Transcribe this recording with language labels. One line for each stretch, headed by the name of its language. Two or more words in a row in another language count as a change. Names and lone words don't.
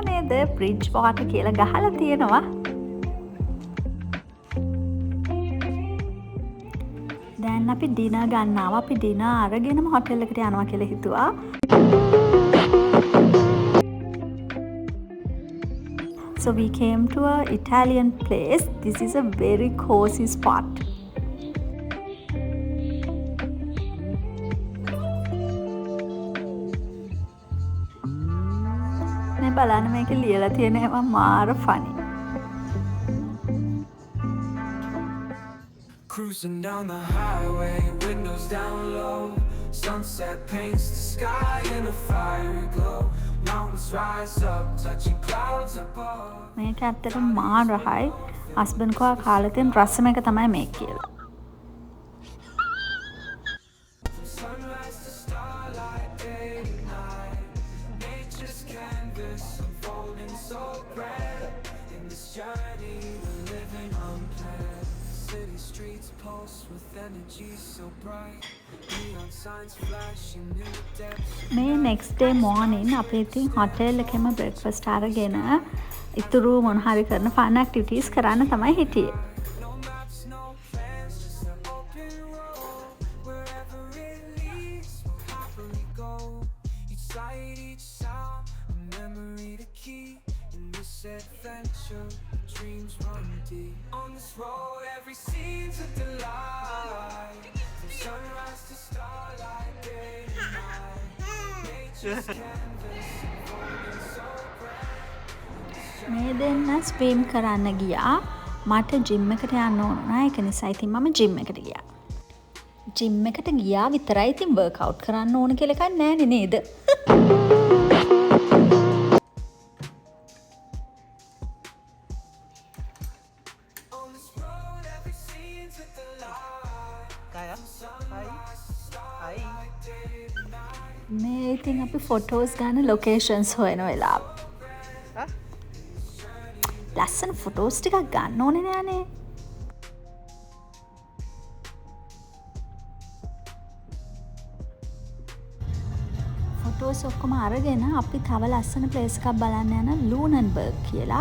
Sinhala: බ්‍රිජ් වාටර් කියලා ගහලා තියෙනවා. දැන් අපි ඩිනර් ගන්නවා. අපි ඩිනර් අරගෙනම හොටෙල් එකට යනවා කියලා හිතුවා.
English: So we came to a Italian place. This is a very cozy spot.
Sinhala: මේ බලන්න මේක ලියලා තියෙනවා මාර funny.
English: Cruising down the highway, windows down low. Sunset paints the sky in a fiery glow. Mountains rise up, touching clouds above.
Sinhala: මේක ඇත්තටම මාරයි. හස්බන්ඩ් කෝ කාලේ තියෙන රසම එක තමයි මේක කියලා.
English: Sunrise to starlight, day to night. Nature's canvas unfolding so grand. In this journey, we're living unplanned. City streets pulse with energy so bright. Neon signs flashing in the depths.
Sinhala: මේ
English: next day morning
Sinhala: අපි ඉතින් හොටෙල් එකේම breakfast අරගෙන ඉතුරු මොන හරි කරන
English: fun activities
Sinhala: කරන්න තමයි හිටියේ.
English: No maps, no plans, just an open road. Wherever it leads, we'll happily go. Each sight, each sound, a memory to keep. In this adventure, dreams run deep. On this road, every scene's a delight. From sunrise to starlight, day to night. Nature's canvas, unfolding so grand.
Sinhala: මේ දෙන්න ස්විම් කරන්න ගියා. මට ජිම් එකට යන්න ඕන නෑ. ඒක නිසා ඉතින් මම ජිම් එකට ගියා. ජිම් එකට ගියා විතරයි ඉතින් වර්ක්අවුට් කරන්න ඕන කියලා එකක් නෑනේ නේද?
English: On this road, every scene's a delight. From sunrise to starlight, day to night.
Sinhala: මේ ඉතින් අපි ෆොටෝස් ගන්න ලොකේෂන්ස් හොයන වෙලාව. ලස්සන ෆොටෝස් ටිකක් ගන්න ඕනේ නෑනේ. ෆොටෝස් ඔක්කොම අරගෙන අපි තව ලස්සන ප්ලේස් එකක් බලන්න යන ලූනන්බර්ග් කියලා.